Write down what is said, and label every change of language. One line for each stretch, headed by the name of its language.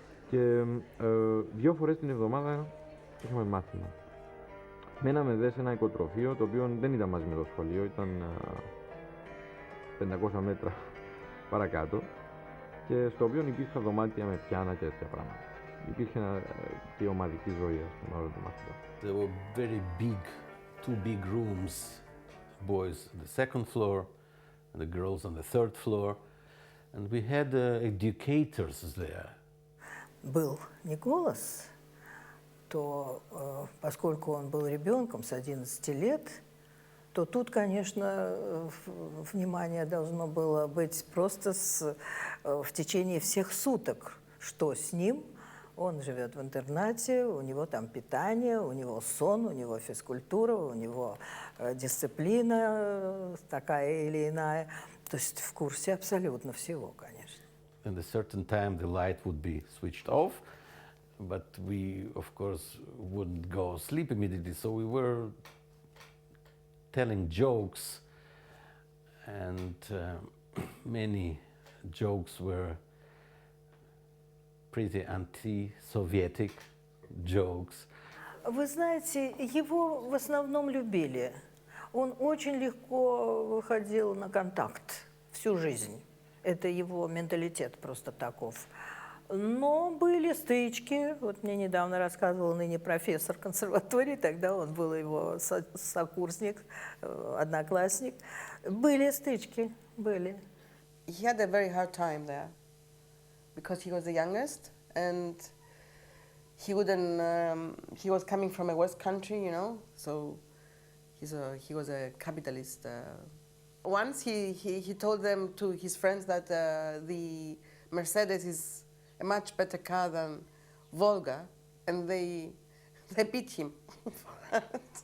Greek: Και δύο φορές την εβδομάδα είχαμε μάθημα. Μέναμε δε σε ένα οικοτροφείο, το οποίο δεν ήταν μαζί με το σχολείο, ήταν 500 μέτρα παρακάτω. Και στο οποίο υπήρχαν δωμάτια με πιάνα και τέτοια πράγματα. Υπήρχε και ομαδική ζωή, ας πούμε, όλο το μάθημα.
English: There were very big, two big rooms, boys on the second floor and the girls on the third floor, and we had educators there.
Russian: Был Николас, то поскольку он был ребенком с 11 лет, то тут, конечно, внимание должно было быть просто в течение всех суток, что с ним. Он живет в интернате, у него там питание, у него сон, у него физкультура, у него дисциплина такая или иная. То есть в курсе абсолютно всего, конечно.
English: At a certain time the light would be switched off, but we, of course, wouldn't go sleep immediately, so we were telling jokes, and many jokes were pretty anti-Sovietic jokes.
Russian: Вы знаете, его в основном любили. Он очень легко выходил на контакт всю жизнь. Это его менталитет просто таков. Но были стычки. Вот мне недавно рассказывал ныне профессор консерватории, тогда он был его сокурсник, одноклассник. Были стычки, были.
English: He had a very hard time there because he was the youngest and he wouldn't. He was coming from a West country, you know, so he was a capitalist. Once he told them to his friends that the Mercedes is a much better car than Volga, and they beat him for that.